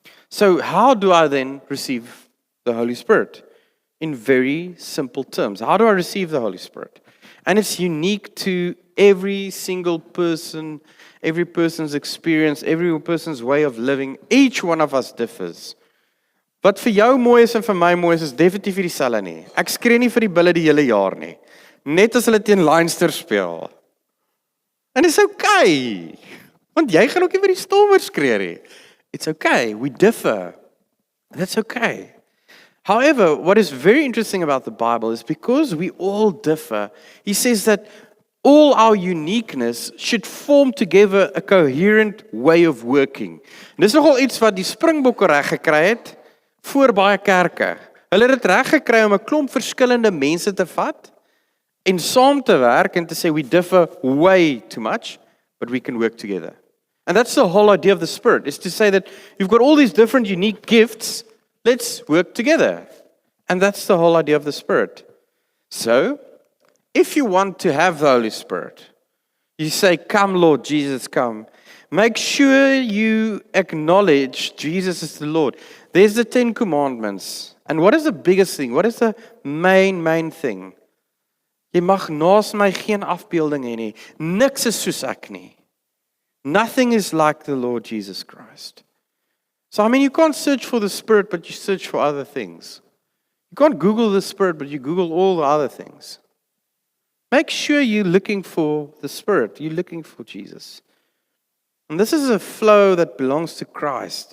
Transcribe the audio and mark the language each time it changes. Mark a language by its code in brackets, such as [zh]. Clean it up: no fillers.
[en] So how do I then receive the Holy Spirit? In very simple terms. How do I receive the Holy Spirit? And it's unique to every single person, every person's experience, every person's way of living. Each one of us differs. [af] Wat vir jou mooi is en vir my mooi is definitief nie dieselfde nie. Ek skree nie vir die Bulle die hele jaar nie. Net as hulle teen Leinster speel. En dis okay. Want jy gaan ook nie vir die Stormers skree nie. [en] It's okay, we differ. That's okay. However, what is very interesting about the Bible is because we all differ, he says that all our uniqueness should form together a coherent way of working. [af] En dis nogal iets wat die Springbokke reg gekry het voor baie kerke. Hulle het dit reg gekry om 'n klomp verskillende mense te vat en saam te werk en te sê [en] we differ way too much, but we can work together. And that's the whole idea of the Spirit, is to say that you've got all these different unique gifts, let's work together. And that's the whole idea of the Spirit. So, if you want to have the Holy Spirit, you say, come Lord Jesus, come. Make sure you acknowledge Jesus is the Lord. There's the 10 commandments. And what is the biggest thing? What is the main thing? [af] Jy mag naas my geen afbeelding hê nie. Niks is soos ek nie. [en] Nothing is like the Lord Jesus Christ. So, I mean, you can't search for the Spirit, but you search for other things. You can't Google the Spirit, but you Google all the other things. Make sure you're looking for the Spirit. You're looking for Jesus. And this is a flow that belongs to Christ.